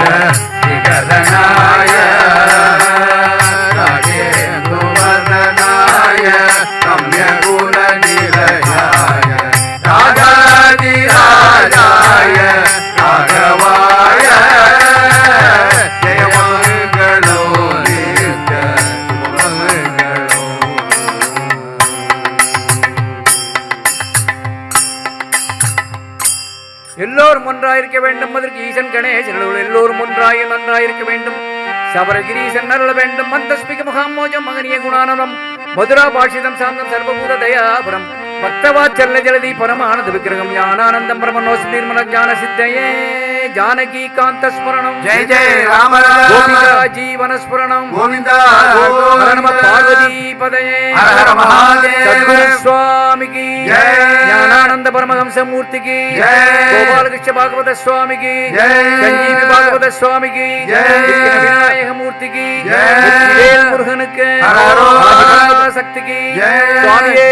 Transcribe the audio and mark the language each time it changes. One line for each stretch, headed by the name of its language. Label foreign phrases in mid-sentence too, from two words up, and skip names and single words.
Sanskrit: विगदनाय राजेन्दुवदनाय रम्यगुणनिलयाय राजाधिराजाय राघवाय जय मंगलो नित्य मंगलो
Tamil: எல்லோரும் ஒன்றாயிருக்க வேண்டும். அதற்கு ஈசன் கணேசன் எல்லோரும் ஒன்றாய நன்றாயிருக்க வேண்டும். சபரகிரீசன் அருள வேண்டும்.
Sanskrit: मन्दस्मित मुखाम्भोजम् महनीय गुणाननम् मधुर भाषितम् शान्तम् सर्वभूत दयापरम् भक्तवात्सल्य जलधि परमानन्द विग्रहम् ज्ञानानन्दम् प्रणमस् निर्मल ज्ञान सिद्धये जानकी कान्त स्मरणम्
Hindi: जय जय राम राम
Sanskrit: गोपिका जीवन स्मरणम्
Hindi: गोविंदा
Sanskrit: नम पार्वती पतये
Hindi: हर हर महादेव
Tamil: சத்குரு சுவாமிக்கு
Hindi: जय
Tamil: ஞானானந்த பரமஹம்ச மூர்த்திக்கு
Hindi: जय
Tamil: கோபாலகிருஷ்ண பாகவத சுவாமிக்கு
Hindi: जय
Tamil: சஞ்சீவி பாகவத சுவாமிக்கு
Hindi: जय
Tamil: விநாயக மூர்த்திக்கு
Hindi: जय
Tamil: வெற்றிவேல் முருகனுக்கு
Hindi: हर
Tamil: சக்திக்கு
Hindi: जय
Tamil: சுவாமியே